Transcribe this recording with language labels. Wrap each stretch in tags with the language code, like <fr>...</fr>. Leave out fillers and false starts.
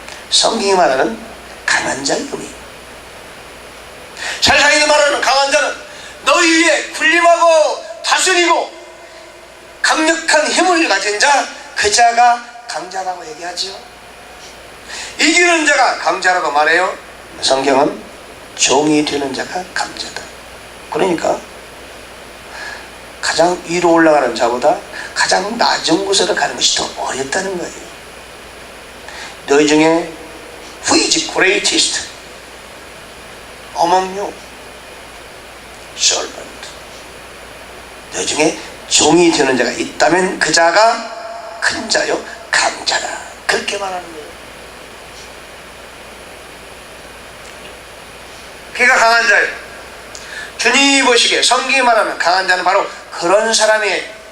<ko>성경이 말하는 강한 자의 의미. 세상이 말하는 강한 자는 너희 위에 군림하고 다스리고 강력한 힘을 가진 자, 그 자가 강자라고 얘기하지요. 이기는 자가 강자라고 말해요. 성경은 종이 되는 자가 강자다. 그러니까 가장 위로 올라가는 자보다 가장 낮은 곳으로 가는 것이 더 어렵다는 거예요. 너희 중에</ko> <en>Who is greatest among you? Servant.</en> <ko>너희 중에 종이 되는 자가 있다면 그 자가 큰 자요 강자다. 그렇게 말하는 거예요. 그가 강한 자예요. 주님이 보시기에 성경이 말하는 강한 자는 바로 그런 사람이에요.</ko>